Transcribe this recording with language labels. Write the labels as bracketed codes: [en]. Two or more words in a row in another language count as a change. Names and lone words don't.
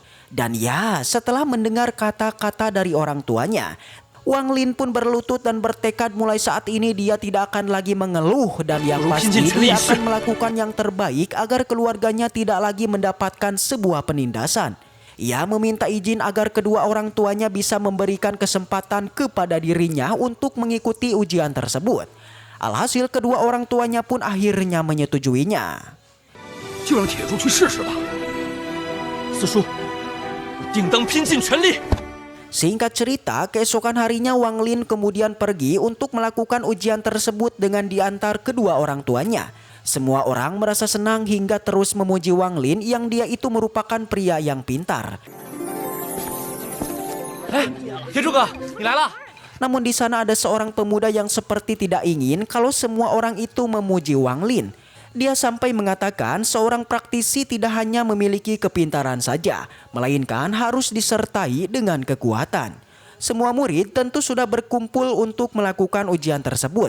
[id] Dan ya, setelah mendengar kata-kata dari orang tuanya, Wang Lin pun berlutut dan bertekad mulai saat ini dia tidak akan lagi mengeluh, dan yang pasti dia akan melakukan yang terbaik agar keluarganya tidak lagi mendapatkan sebuah penindasan. Ia meminta izin agar kedua orang tuanya bisa memberikan kesempatan kepada dirinya untuk mengikuti ujian tersebut. Alhasil kedua orang tuanya pun akhirnya menyetujuinya. [zh] 就让铁柱去试试吧。四叔，我定当拼尽全力。 [id] Singkat cerita, keesokan harinya Wang Lin kemudian pergi untuk melakukan ujian tersebut dengan diantar kedua orang tuanya. Semua orang merasa senang hingga terus memuji Wang Lin yang dia itu merupakan pria yang pintar. [zh] 铁柱哥，你来了。 [id] Namun di sana ada seorang pemuda yang seperti tidak ingin kalau semua orang itu memuji Wang Lin. Dia sampai mengatakan seorang praktisi tidak hanya memiliki kepintaran saja, melainkan harus disertai dengan kekuatan. Semua murid tentu sudah berkumpul untuk melakukan ujian tersebut.